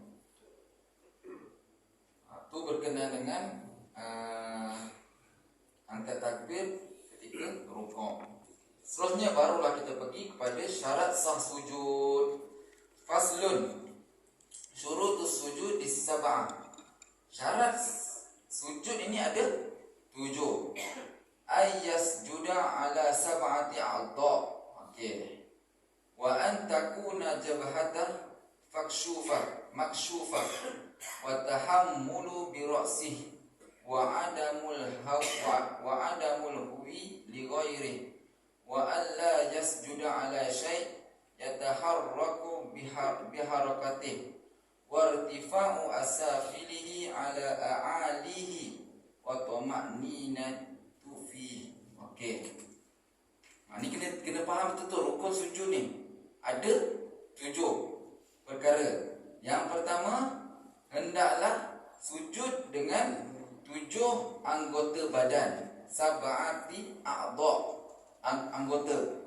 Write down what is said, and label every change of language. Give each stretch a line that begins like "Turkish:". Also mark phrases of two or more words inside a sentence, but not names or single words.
Malay: Tu berkenaan dengan angkat takbir ketika rukuk. Seterusnya barulah kita pergi kepada syarat sah sujud.
Arabic: فصل شروط السجود سبعة.
Malay: Syarat sujud ini ada 7.
Arabic: أن يسجد على سبعة أعضاء. Okey. وأن تكون جبهته مكشوفة والتحامل برأسه وعدم الهوي لغيره وألا يسجد على شيء يتحرك بحركته وارتفاع أسافله على أعاليه والطمأنينة في. Okey.
Malay: Ni kena faham betul rukun sujud ni. Ada 7 perkara. Yang pertama, hendaklah sujud dengan 7 anggota badan.
Arabic: سبعة أعضاء. Anggota.